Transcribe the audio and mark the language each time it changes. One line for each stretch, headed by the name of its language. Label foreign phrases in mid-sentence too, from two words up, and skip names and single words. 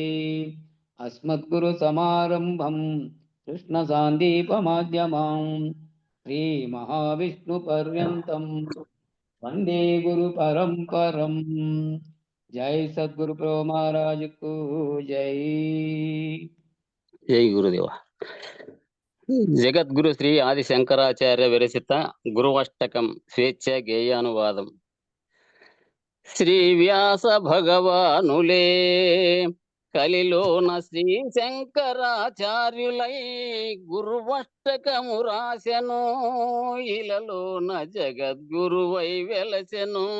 Sanskrit: अस्मद्गुरुसमारम्भं कृष्णसान्दीपमाध्यमां श्रीमहाविष्णुपर्यन्तं वन्दे गुरुपरम्परम्।
Hindi: जय सद्गुरु प्रो महाराज को जय। జై గురుదేవ.
Telugu: జగద్గురు శ్రీ ఆది శంకరాచార్య విరచిత గురువష్టకం స్వేచ్ఛ గేయానువాదం. శ్రీ వ్యాస భగవానులే కలిలోన శ్రీ శంకరాచార్యులై గురువష్టకము రాసెను, ఇలలోన జగద్గురువై వెలసెను.